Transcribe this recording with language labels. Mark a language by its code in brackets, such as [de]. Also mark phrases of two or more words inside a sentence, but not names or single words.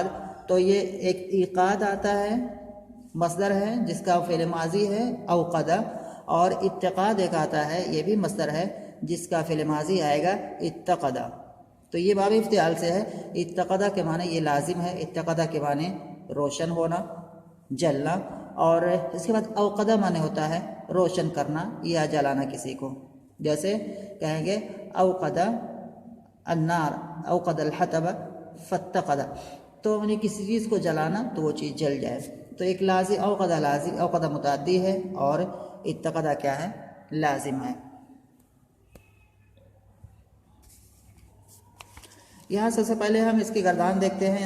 [ur] تو یہ ایک ایقاد آتا ہے، مصدر ہے جس کا فعل ماضی ہے اوقدَ، اور اتقاد ایک آتا ہے، یہ بھی مصدر ہے جس کا فعل ماضی آئے گا اتّقدَ. تو یہ باب افتعال سے ہے. اتّقدَ کے معنی یہ لازم ہے، اتّقدَ کے معنی روشن ہونا، جلنا، اور اس کے بعد اوقدَ معنی ہوتا ہے روشن کرنا یا جلانا کسی کو. جیسے کہیں گے [ar] أوقدَ النارَ أوقدَ الحطبَ فاتّقدَ, [ur] تو یعنی کسی چیز کو جلانا تو وہ چیز جل جائے. تو ایک لازم اوقدَ متعدی ہے اور اتّقدَ کیا ہے? لازم ہے. یہاں سب سے پہلے ہم اس کی گردان دیکھتے ہیں.